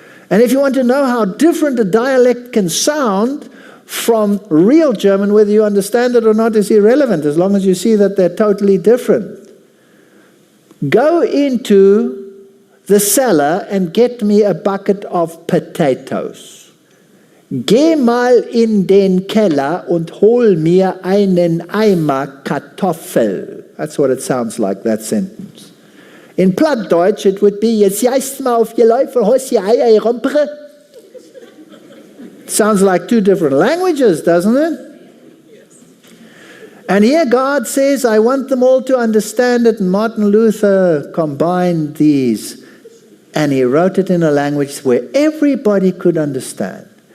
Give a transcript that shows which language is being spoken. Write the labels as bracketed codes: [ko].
[en] And if you want to know how different a dialect can sound from real German, whether you understand it or not is irrelevant, as long as you see that they're totally different. Go into the cellar and get me a bucket of potatoes. [de] Geh mal in den Keller und hol mir einen Eimer Kartoffel. [en] That's what it sounds like, that sentence. In Plattdeutsch it would be, [nds] jetzt jaist mal auf je Läufer, hos je Eier rumpere. [en] Sounds like two different languages, doesn't it? And here God says, I want them all to understand it. And Martin Luther combined these, and he wrote it in a language where everybody could understand.